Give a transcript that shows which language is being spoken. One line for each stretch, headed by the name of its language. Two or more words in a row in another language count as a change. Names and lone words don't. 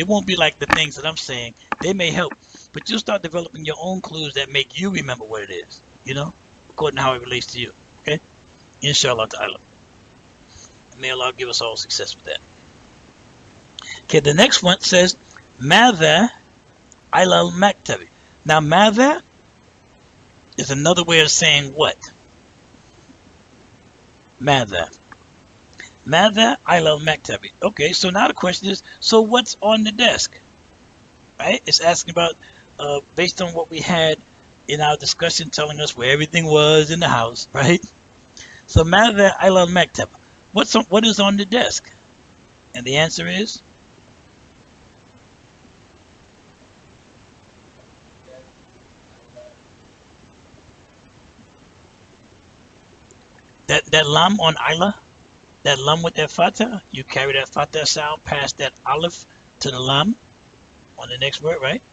English: It won't be like the things that I'm saying. They may help, but you'll start developing your own clues that make you remember what it is, according to how it relates to you, okay?
Arabic: إن شاء الله تعالى.
English: May Allah give us all success with that. Okay, the next one says,
Arabic: ماذا إلى المكتب.
English: Now, Madha is another way of saying what?
Arabic: ماذا. ماذا إلى المكتب.
English: Okay, so now the question is, so what's on the desk? Right? It's asking about, based on what we had in our discussion, telling us where everything was in the house, right? So,
Arabic: ماذا إلى المكتب.
English: What is on the desk? And the answer is that lam on Ila, that lam with that fatha, you carry that fatha sound past that aleph to the lam on the next word, right?